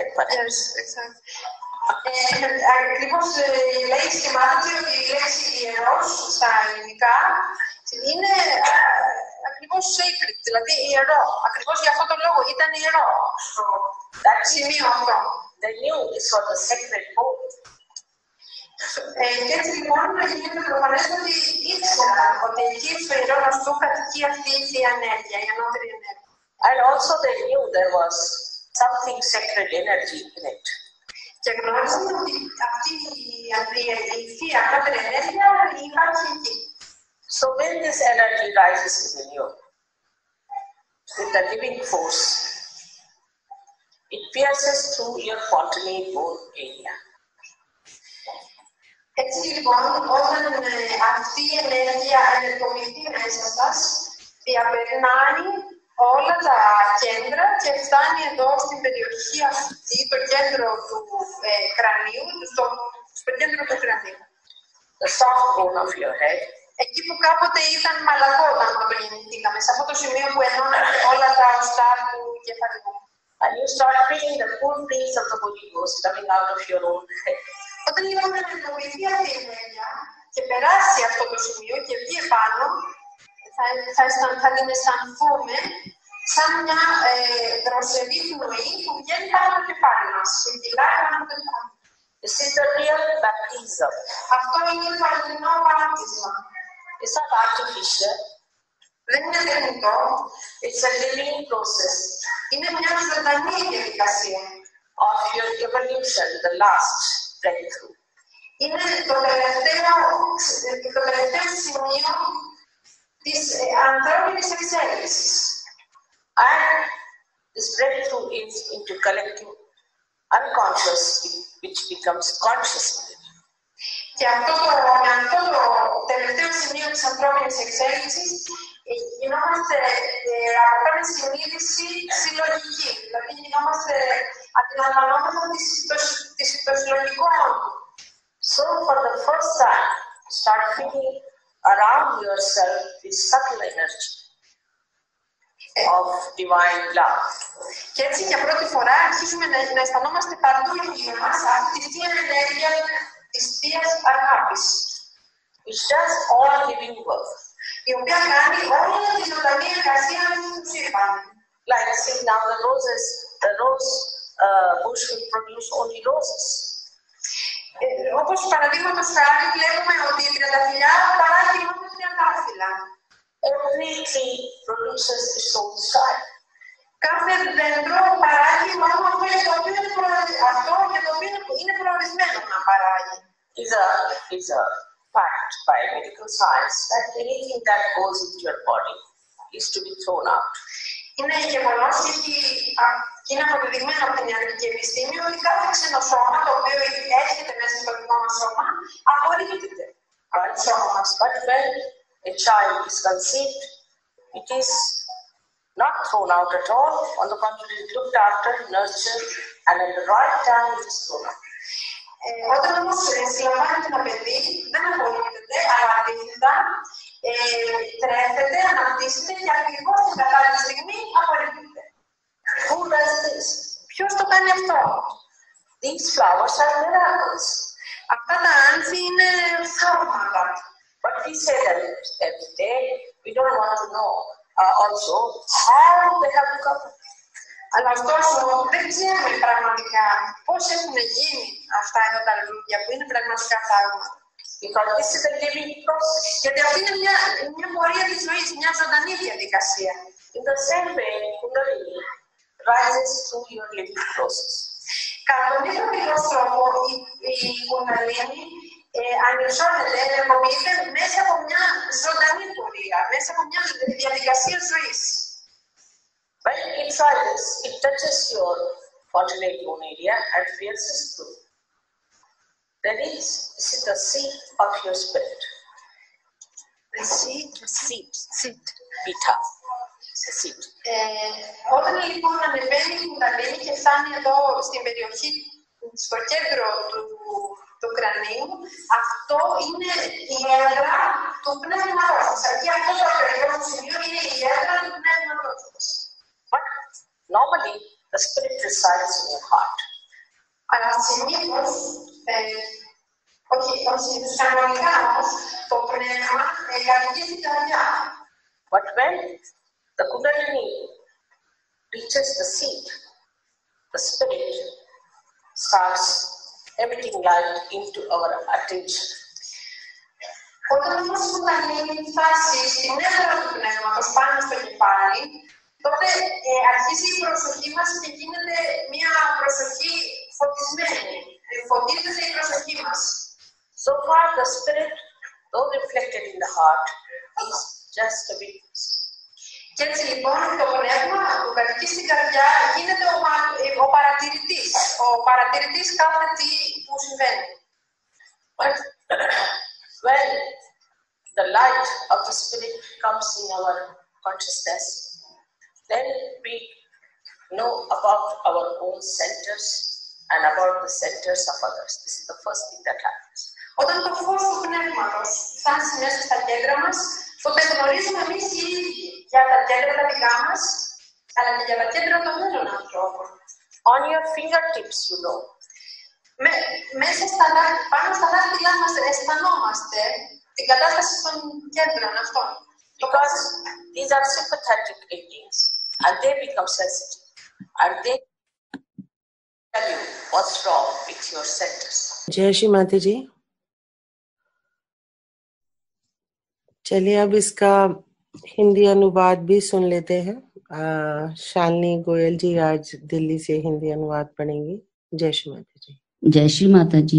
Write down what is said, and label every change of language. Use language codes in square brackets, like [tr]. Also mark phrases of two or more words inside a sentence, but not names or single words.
[en] Yes, exactly. [el] Ακριβώς λέει σχημάτιζε ότι η λέξη ιερός στα ελληνικά είναι ακριβώς sacred, δηλαδή ιερό. Ακριβώς για αυτό το λόγο ήταν ιερό στο σημείο αυτό. [en] They knew this was a sacred book. [el] Και έτσι λοιπόν γίνεται προφανές ότι ήξεραν ότι εκεί στο ιερό νοστού κατοικεί αυτή η θεία ενέργεια, η ανώτερη ενέργεια. [en] And also they knew there was something sacred energy in it. [el] Και γνώριζαν ότι αυτή η θεία ανώτερη ενέργεια υπάρχει εκεί. [en] So when this energy rises within you, with the living force, it pierces through your fontanelle bone area. [el] Έτσι λοιπόν, όταν αυτή η ενέργεια ενεργοποιηθεί μέσα σας, διαπερνάει όλα τα κέντρα και φτάνει εδώ στην περιοχή αυτή, το κέντρο του κρανίου, στο κέντρο του κρανίου. [en] The soft bone of your head. [el] Εκεί που κάποτε ήταν μαλακό όταν το γεννηθήκαμε, σε αυτό το σημείο που ενώνονται όλα τα οστά του κεφαλικού. [en] And you start feeling the full breeze of the Holy Ghost coming out of your own head. [el] Όταν λοιπόν ενεργοποιηθεί αυτή η ενέργεια και περάσει αυτό το σημείο και βγει επάνω, θα την αισθανθούμε σαν μια δροσερή πνοή που βγαίνει πάνω από το κεφάλι μας. Συντηλάει πάνω από το κεφάλι. [en] This is the real baptism. [el] Αυτό είναι το αληθινό βάπτισμα. [en] It's not artificial. [el] Δεν είναι τεχνητό. [en] It's a living process. [el] Είναι μια ζωντανή διαδικασία. [en] Of your evolution, the last breakthrough. [el] Είναι το τελευταίο σημείο της ανθρώπινης εξέλιξης. [en] And this breakthrough is into collective unconscious, which becomes conscious. [el] Και αυτό το τελευταίο σημείο της ανθρώπινης εξέλιξης γινόμαστε από μια συνείδηση συλλογική. Δηλαδή αντιλαμβανόμαστε το συλλογικό όντο. [en] So for the first time, start feeling around yourself this subtle energy of divine love. [el] Και έτσι για πρώτη φορά αρχίζουμε να αισθανόμαστε παντού γύρω μας αυτή τη ενέργεια της θείας αγάπης. [en] Which does all living work. [el] Η οποία κάνει όλη τη ζωντανή εργασία του σύμπαν. [en] Like see now the roses, the rose bush will produce only roses. [el] Όπως παραδείγματος χάρη βλέπουμε ότι η τριανταφυλλιά παράγει μόνο τριαντάφυλλα. [en] Every tree produces its own style. [el] Κάθε δέντρο παράγει μόνο αυτό για το οποίο είναι προορισμένο να παράγει. [en] It's a fact by medical science that anything that goes into your body is to be thrown out. [el] Είναι γεγονός και είναι αποδεδειγμένο από την ιατρική επιστήμη ότι κάθε ξένο σώμα το οποίο έρχεται μέσα στο δικό μας σώμα απορρίπτεται από το σώμα μας. [en] But when a child is conceived, it is not thrown out at all. On the contrary, it is looked after, nurtured, and at the right time it is thrown out. [el] Όταν όμως συλλαμβάνεται ένα παιδί, δεν απορρίπτεται, αλλά αντίθετα τρέφεται, αναπτύσσεται και ακριβώς την κατάλληλη στιγμή απορρίπτεται. [en] Who does this? [el] Ποιος το κάνει αυτό? [en] These flowers are miracles. [el] Αυτά τα άνθη είναι θαύματα. [en] But we say that every day. We don't want to know also how they have come. [el] Αλλά ωστόσο δεν ξέρουμε πραγματικά πώς έχουν γίνει αυτά εδώ τα λουλούδια που είναι πραγματικά θαύματα. [en] Because this is a living process. [el] Γιατί αυτή είναι μια πορεία της ζωής, μια ζωντανή διαδικασία. [en] In the same way, Kundalini rises through your living process. [el] Κατά τον ίδιο ακριβώς τρόπο, η Κουνταλίνη ανυψώνεται, ενεργοποιείται μέσα από μια ζωντανή πορεία, μέσα από μια διαδικασία ζωής. [en] When it rises, it touches your fontanelle bone area and pierces through. That is the seat of your spirit. The seat. Beta. The seat. [el] Όταν λοιπόν ανεβαίνει η Κουνταλίνη και φτάνει εδώ στην περιοχή, στο κέντρο του κρανίου, αυτό είναι η έδρα του πνεύματός μας. Εκεί αυτό το ακριβώς σημείο είναι η έδρα του πνεύματός μας. [en] But normally the spirit resides in your heart. [el] Αλλά συνήθως, όχι κανονικά όμως, το πνεύμα κατοικεί στην καρδιά. [en] But when the Kundalini reaches the seat, the spirit starts emitting light into our attention. [el] Όταν όμως η Κουνταλίνη φτάσει στην έδρα του πνεύματος πάνω στο κεφάλι, τότε αρχίζει η προσοχή μας και γίνεται μια προσοχή φωτισμένη. Φωτίζεται η προσοχή μας. [en] So far the spirit, though reflected in the heart, is just a witness. [el] Και έτσι λοιπόν το πνεύμα που κατοικεί στην καρδιά γίνεται ο παρατηρητής. Ο παρατηρητής κάθε τι που συμβαίνει. [en] But when the light of the spirit comes in our consciousness, then we know about our own centers and about the centers of others. This is the first thing that happens. [el] Όταν το φως του πνεύματος φτάσει μέσα στα κέντρα μας, τότε γνωρίζουμε εμείς οι ίδιοι για τα κέντρα τα δικά μας, αλλά και για τα κέντρα των άλλων ανθρώπων. [en] On your fingertips, you know. [el] Μέσα πάνω στα δάχτυλά μας αισθανόμαστε την κατάσταση των κέντρων αυτών. [en] Because these are sympathetic beings and they become sensitive and they tell you what's wrong with your centers. [hi] जय श्री माता जी। चलिए अब इसका हिंदी अनुवाद भी सुन लेते हैं। शालिनी गोयल जी आज दिल्ली से हिंदी अनुवाद पढ़ेंगी। जय श्री माता जी। जय श्री माता जी।